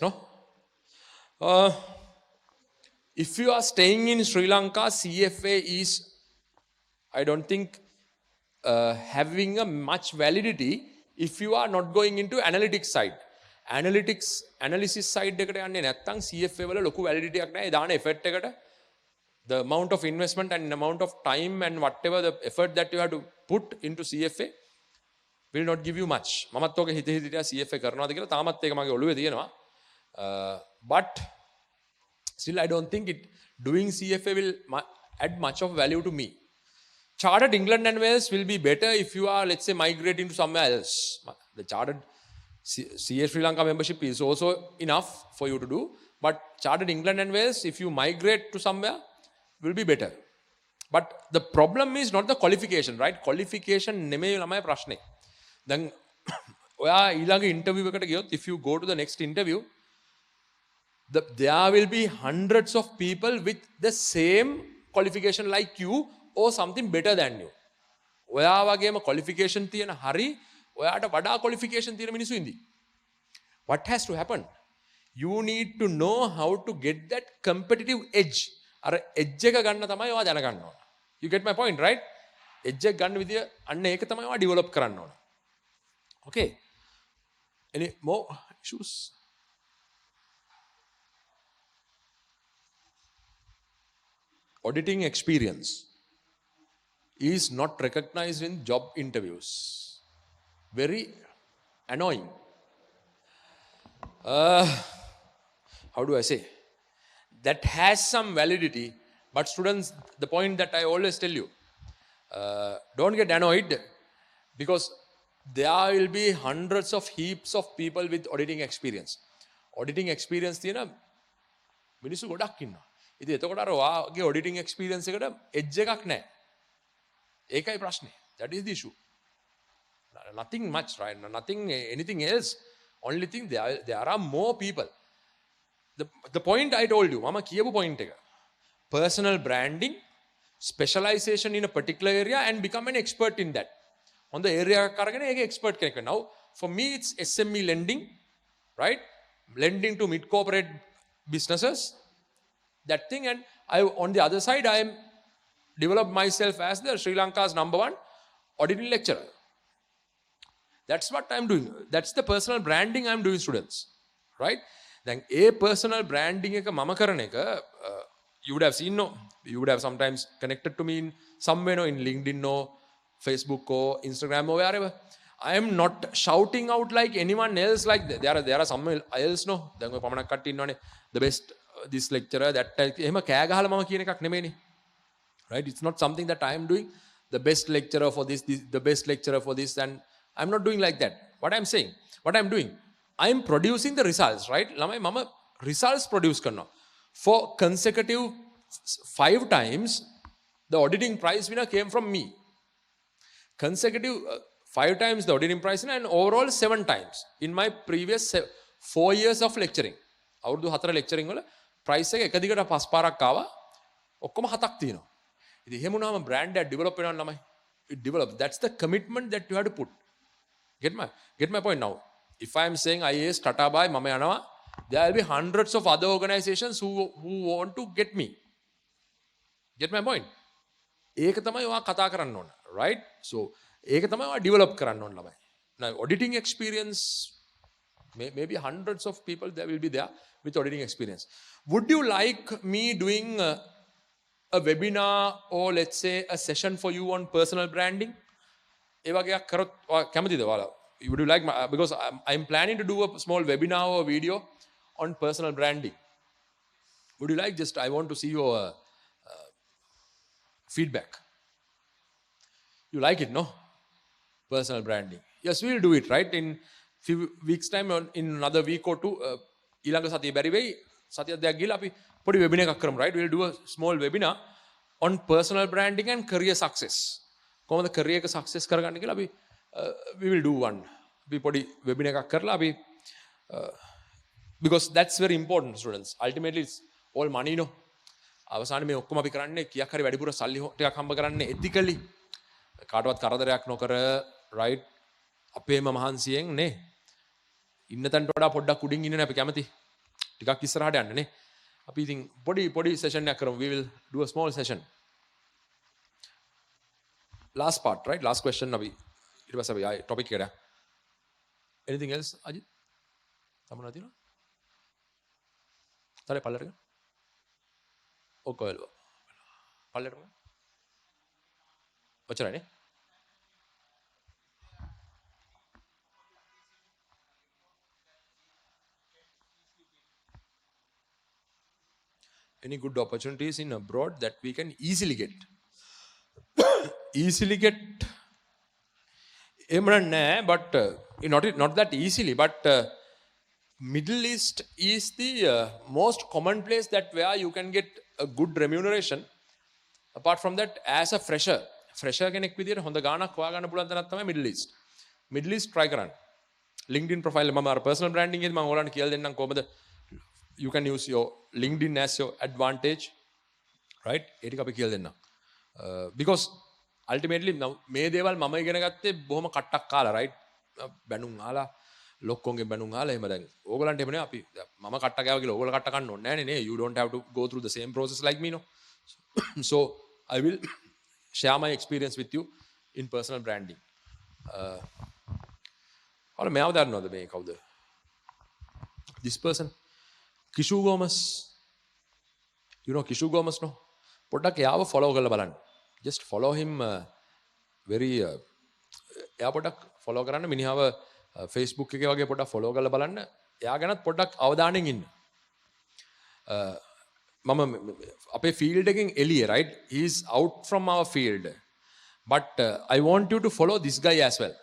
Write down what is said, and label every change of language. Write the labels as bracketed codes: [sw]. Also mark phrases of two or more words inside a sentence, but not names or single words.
[en] No. If you are staying in Sri Lanka, CFA is, I don't think, having a much validity if you are not going into analytics side. [si] Analysis side එකට යන්නේ නැත්නම් CFA වල ලොකු validity එකක් නැහැ. ඒ දාන effort එකට [en] the amount of investment and amount of time and whatever the effort that you have to put into CFA will not give you much. [si] මමත් ඔක හිතේ CFA කරනවාද කියලා තාමත් ඒක මගේ ඔළුවේ තියෙනවා. [en] But still I don't think doing CFA will add much of value to me. Chartered England and Wales will be better if you are, let's say, migrating to somewhere else. The Chartered CA Sri Lanka membership is also enough for you to do. But Chartered England and Wales, if you migrate to somewhere, will be better. But the problem is not the qualification, right? [si] Qualification නෙමෙයි ළමයි ප්‍රශ්නේ. දැන් ඔයා ඊළඟ interview එකට ගියොත්, [en] if you go to the next interview, there will be hundreds of people with the same qualification like you or something better than you. [si] ඔයා වගේම qualification තියෙන හරි ඔයාට වඩා qualification තියෙන මිනිස්සු ඉඳි. [en] What has to happen? You need to know how to get that competitive edge. [si] අර edge එක ගන්න තමයි ඔයා දැනගන්න ඕන. [en] You get my point, right? [si] edge එක ගන්න විදිය අන්න ඒක තමයි ඔයා develop කරන්න ඕන. [en] Okay. Any more issues? Auditing experience is not recognized in job interviews. Very annoying. How do I say? That has some validity, but students, the point that I always tell you, don't get annoyed, because there will be hundreds of heaps of people with auditing experience. [si] Auditing experience තියෙන මිනිස්සු ගොඩක් ඉන්නවා. ඉතින් එතකොට අර වාගේ auditing experience එකට edge එකක් නැහැ. ඒකයි ප්‍රශ්නේ. [en] That is the issue. Nothing much, right? Nothing, anything else. Only thing, there are more people. The point I told you, [si] මම කියපු point එක. [en] personal branding, specialization in a particular area and become an expert in that. On the area [si] කරගෙන ඒකේ expert කෙනෙක්. [en] Now for me it's SME lending, right? Lending to mid corporate businesses, that thing. And I, on the other side, I am developed myself as the Sri Lanka's #1 auditing lecturer. That's what I'm doing. That's the personal branding I'm doing, students, right? Then a personal branding [si] එක මම කරන එක, [en] you would have seen, no, you would have sometimes connected to me in somewhere, no, in LinkedIn, no, Facebook or Instagram or wherever. I am not shouting out like anyone else. Like there are some else, no, [si] දැන් ඔය පමණක් කට්ටිය ඉන්නවනේ, [en] the best this lecturer that [si] එහෙම කෑ ගහලා මම කියන එකක් නෙමෙයිනේ, [en] right? It's not something that I am doing, the best lecturer for this, the best lecturer for this, and I'm not doing like that. What I'm saying, what I'm doing, I'm producing the results, right? [si] ළමයි මම results produce කරනවා. [en] For consecutive 5 times the auditing prize winner came from me. Consecutive 5 times the auditing prize winner, and overall 7 times in my previous 4 years of lecturing. [si] අවුරුදු 4 lecturing වල prize එක එක දිගට 5 පාරක් ආවා. ඔක්කොම 7ක් තියෙනවා. ඉතින් එහෙම වුණාම brand එක develop වෙනවා ළමයි. [en] It develops. That's the commitment that you have to put. Get my point now. If I am saying IAS Tata Bhai [si] මම යනවා, [en] there will be hundreds of other organizations who want to get me. Get my point? [si] ඒක තමයි ඔයා කතා කරන්න ඕන, right? So ඒක තමයි ඔයා develop කරන්න ඕන ළමයි. [en] Now auditing experience, maybe hundreds of people there will be there with auditing experience. Would you like me doing a webinar or let's say a session for you on personal branding? [si] ඒ වගේක් කරොත් කැමතිද ඔයාලා? [en] Would you like because I'm planning to do a small webinar or video on personal branding. Would you like? Just I want to see your feedback. You like it, no? Personal branding. Yes, we'll do it, right? In few weeks time, in another week or two, [si] ඊළඟ සතිය බැරි වෙයි. සතියක් දෙකක් ගිහලා අපි පොඩි webinar එකක් කරමු, right? [en] We'll do a small webinar on personal branding and career success. [si] කොහොමද career එක success කරගන්න කියලා අපි [en] we will do one. [si] අපි පොඩි webinar එකක් කරලා අපි [en] because that's very important, students. Ultimately it's all money, no. [si] අවසානයේ මේ ඔක්කොම අපි කරන්නේ කීයක් හරි වැඩිපුර සල්ලි ටිකක් හම්බ කරන්නේ ethically. කාටවත් කරදරයක් නොකර, right? අපේම මහන්සියෙන් නේ. ඉන්න තැනට වඩා පොඩ්ඩක් උඩින් ඉන්නනේ අපි කැමති. ටිකක් ඉස්සරහට යන්න නේ. අපි ඉතින් පොඩි session එකක් කරමු. [en] We will do a small session. Last part, right? Last question [si] අපි ඊට පස්සේ අපි ආයේ topic එකට. [en] Anything else, Ajit? [si] තමන තියෙනවා? තරේ පල්ලෙට. ඔකෝල්. පල්ලෙට. ඔච්චරනේ. [en] Any good opportunities in abroad that we can easily get? Easily get, but not that easily, but Middle East is the most common place that where you can get a good remuneration. [si] Apart from that, [en] as a fresher [si] කෙනෙක් විදියට හොඳ ගාණක් හොයාගන්න පුළුවන් තැනක් තමයි Middle East try කරන්න. LinkedIn profile මම අර personal branding එකේදී මම ඔයාලට කියලා දෙන්නම් කොහොමද [en] you can use your LinkedIn as your advantage, right? [si] ඒ ටික අපි කියලා දෙන්නම්. Because ultimately මේ දේවල් මම ඉගෙන ගත්තේ බොහොම කට්ටක් කාලා, right? බැනුම් ආලා ලොක්කොන්ගේ බැනුම් ආලා එහෙම දැන් ඕගලන්ට එහෙම නේ අපි මම කට්ට ගාව කියලා ඕගොල්ලෝ කට්ට කන්න ඕනේ නෑනේ නේ. [en] You don't have to go through the same process like me, no. So I will share my experience with you in personal branding. [si] ඔයාලා මෙයාව දන්නවද මේ කවුද? [en] This person, Kishu Gomez. You know Kishu Gomez, no? [si] පොඩ්ඩක් එයාව follow කරලා බලන්න. [en] Just follow him very [si] එයා පොඩ්ඩක් follow කරන්න මිනිහාව Facebook එකේ වගේ පොඩ්ඩක් follow කරලා බලන්න. එයා ගැනත් පොඩ්ඩක් අවධානයෙන් ඉන්න. මම අපේ field එකෙන් එළිය, right? [en] He is out from our field. But I want you to follow this guy as well.